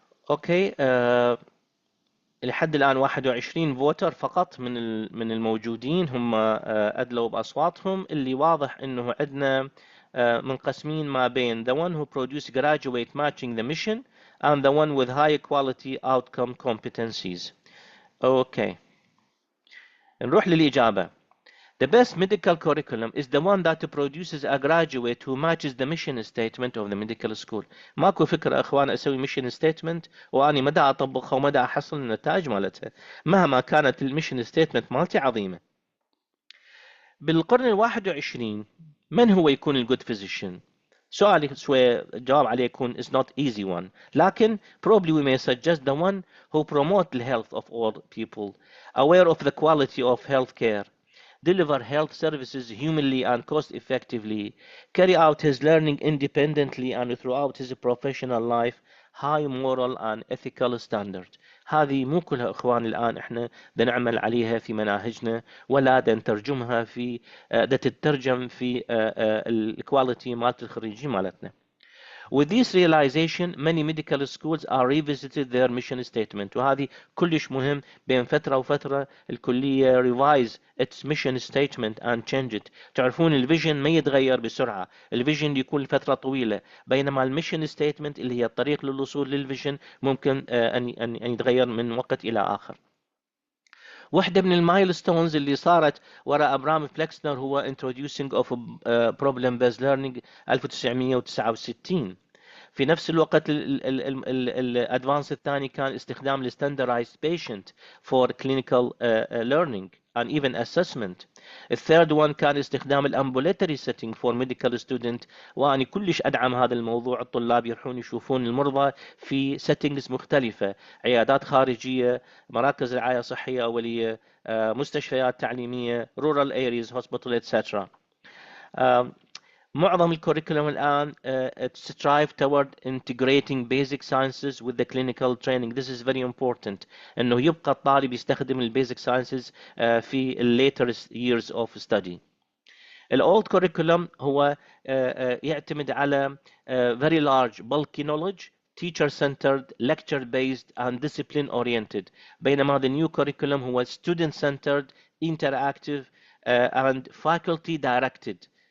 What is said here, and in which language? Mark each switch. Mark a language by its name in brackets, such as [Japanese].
[Arabic] اوكي لحد الآن 21 فوتر فقط من الموجودين هم أدلوا بأصواتهم، اللي واضح إنه عندنا منقسمين ما بين [English] the one who produce graduate matching the mission and the one with high quality outcome competencies. Okay. [Arabic] نروح للإجابة. [English] The best medical curriculum is the one that produces a graduate who matches the mission statement of the medical school. [Arabic] ماكو فكرة أخوان أسوي [English] mission statement [Arabic] وأني مدى أطبقها ومدى أحصل النتائج مالتها مهما كانت الميشن statement مالتي عظيمة. بالقرن 21 من هو يكون الجود physician؟ سؤالي شوي جواب عليه يكون [English] is not easy one، لكن probably we may suggest the one who promote the health of all people, aware of the quality of health care, deliver health services humanly and cost effectively, carry out his learning independently and throughout his professional life, high moral and ethical standard. [Arabic] هذه مو كلها اخوان الان احنا نعمل عليها في مناهجنا ولا نترجمها في تترجم في الكواليتي مالت الخريجين مالتنا. [English] With this realization, many medical schools are revisited their mission statement. [Arabic] وهذه كلش مهم بين فترة وفترة الكلية [English] revise its mission statement and change it. [Arabic] تعرفون الفيجن ما يتغير بسرعة، الفيجن يكون لفترة طويلة، بينما الميشن ستيتمنت اللي هي الطريق للوصول للفيجن ممكن أن يتغير من وقت إلى آخر. واحدة من المايلستونز اللي صارت وراء أبرام فليكسنر هو [English] introducing of problem based learning [Arabic] 1969. في نفس الوقت الادفانس الثاني كان استخدام [English] الستاندرايزد patient for clinical learning and even assessment. الثيرد one [Arabic] كان استخدام [English] الامبوليتري setting for medical student, [Arabic] واني كلش ادعم هذا الموضوع. الطلاب يروحون يشوفون المرضى في سيتنجز مختلفه، عيادات خارجيه، مراكز رعايه صحيه اوليه، مستشفيات تعليميه، [English] rural areas hospital etc. [Arabic] معظم الكوريكولوم الآن [English] strive toward integrating basic sciences with the clinical training. This is very important. [Arabic] إنه يبقى الطالب يستخدم ال basic sciences في ال [English] later years of study. ال old curriculum [Arabic] هو يعتمد على [English] very large bulky knowledge, teacher centered, lecture based and discipline oriented. [Arabic] بينما [English] the new curriculum هو student centered, interactive and faculty directed.